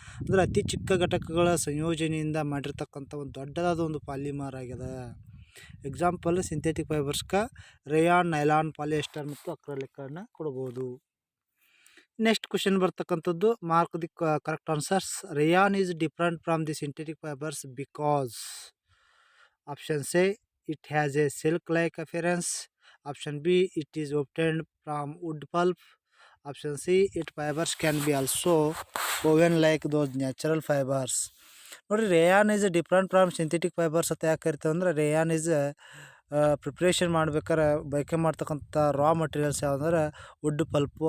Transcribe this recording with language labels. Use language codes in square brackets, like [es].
[kn] ಅಂದರೆ ಅತಿ ಚಿಕ್ಕ ಘಟಕಗಳ ಸಂಯೋಜನೆಯಿಂದ ಮಾಡಿರ್ತಕ್ಕಂಥ ಒಂದು ದೊಡ್ಡದಾದ ಒಂದು ಪಾಲಿಮರ್ ಆಗಿದೆ. Example synthetic ಫೈಬರ್ಸ್ಗೆ rayon, nylon, polyester ಮತ್ತು ಅಕ್ರಲಿಕನ್ನು ಕೊಡ್ಬೋದು. [en] Next question ಬರ್ತಕ್ಕಂಥದ್ದು, mark the correct answers. Rayon is different from the synthetic fibres because. Option A, it has a silk-like appearance. Option B, it is obtained from wood pulp. Option C, its fibers can be also woven like those natural fibers. [kn] ನೋಡಿರಿ, [en] rayon is different from synthetic fibres [kn] ಅಂತ ಯಾಕೆ ಕರಿತೀವಿ ಅಂದರೆ, rayon is preparation ಮಾಡ್ಬೇಕಾರೆ ಬಳಕೆ ಮಾಡ್ತಕ್ಕಂಥ ರಾ materials ಯಾವುದಂದ್ರೆ wood pulp.